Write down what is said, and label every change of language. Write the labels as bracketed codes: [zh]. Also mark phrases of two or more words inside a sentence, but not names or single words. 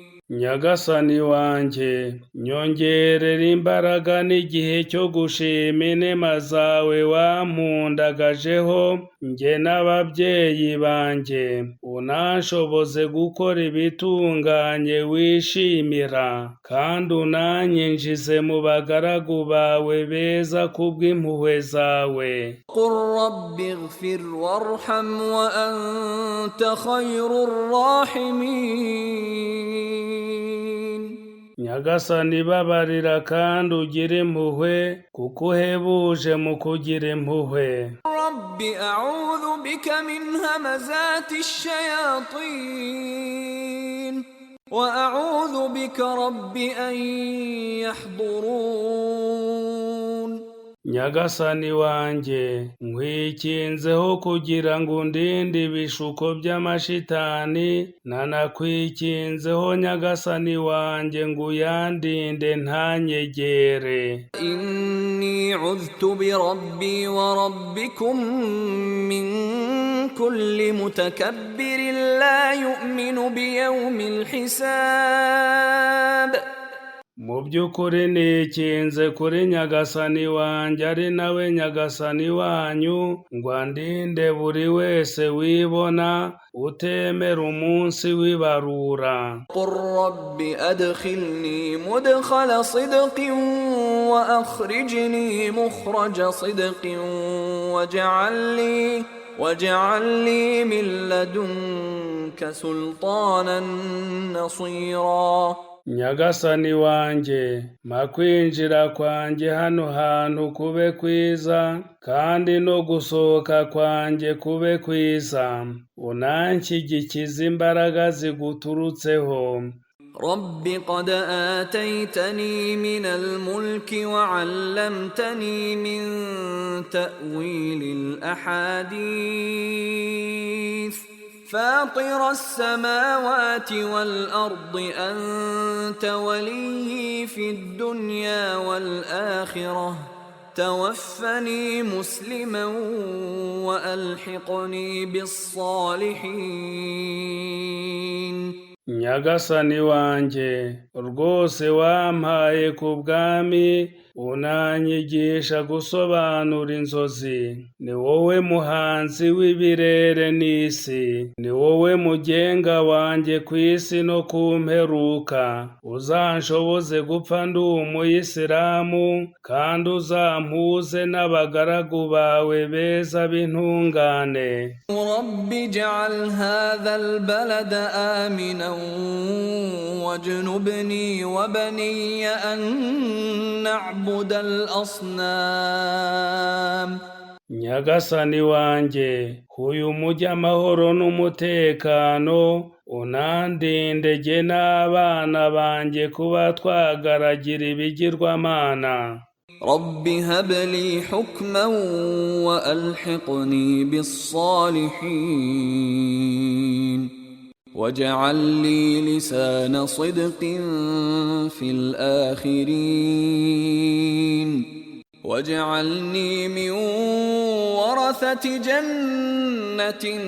[rw] Nyagasani wanjye nyongerera imbaraga n'igihe cyo gushima inema zawe wampundagajeho njye n'ababyeyi banjye, unanshoboze gukora ibitunganye wishimira, kandi unanyinjize mu bagaragu bawe beza kubw'impuhwe zawe. [ar] قل رب اغفر وارحم وأنت خير الراحمين. [rw] Nyagasani babarira kandi ugire impuhwe, kuko uhebuje mu kugira impuhwe. [ar] رب أعوذ بك من همزات الشياطين وأعوذ بك رب أن يحضرون. [rw] Nyagasani wanjye nkwikinzeho kugira ngo undinde ibishuko by'amashitani, nanakwikinzeho Nyagasani wanjye ngo uyandinde ntanyegere. [ar] إني عذت بربي وربكم من كل متكبر لا يؤمن بيوم الحساب. [rw] mu by'ukuri nikinze kuri nyagasani wanjye ari nawe nyagasani wanyu, ngo andinde buri wese wibona utemera umunsi w'ibarura. [ar] قل رب أدخلني مدخل صدق وأخرجني مخرج صدق واجعل لي من لدنك سلطانا نصيرا. [rw] Nyagasani wanjye, makwinjira kwanjye hano hantu kube kwiza, kandi no gusohoka kwanjye kube kwiza, unanshyigikize imbaraga ziguturutseho. [ar] رب قد آتيتني من الملك وعلمتني من تأويل الأحاديث فاطر السماوات والأرض أنت ولي في الدنيا والآخرة توفني مسلما وألحقني بالصالحين. [rw] Nyagasani wanjye, rwose wampaye ku bwami, unanyigisha gusobanura inzozi. Ni wowe muhanzi w'ibirere n'isi, ni wowe mugenga wanjye ku isi no ku mperuka. Uzanshoboze gupfa ndi umuyisilamu, kandi uzampuze n'abagaragu bawe beza b'intungane. [ar] رب اجعل هذا البلد آمنا واجنبني وبني أن نعبد الأصنام. [rw] Nyagasani wanjye, uyu mujyi amahoro n'umutekano, unandinde jye n'abana banjye kuba twagaragira ibigirwamana. [ar] رب هب لي حكما وألحقني بالصالحين واجعل لي لسان صدق في akhirin واجعلني من ورثة جنة